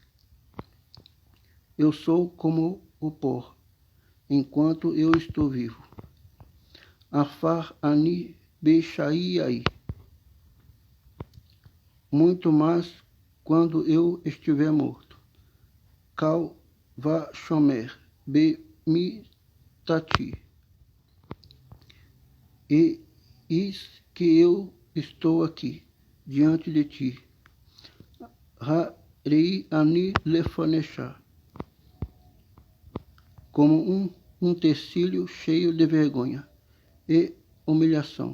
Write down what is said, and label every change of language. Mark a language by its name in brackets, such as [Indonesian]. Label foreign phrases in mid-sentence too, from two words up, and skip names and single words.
[Portuguese] Eu sou como o pó, enquanto eu estou vivo. [Hebrew] עפר אני בחיי. [Portuguese] Muito mais quando eu estiver morto. [Hebrew] קל וחומר. במיתתי. [Portuguese] E eis que eu estou aqui, diante de ti. [Hebrew] הרי אני לפניך. [Portuguese] Como um tecílio cheio de vergonha e humilhação.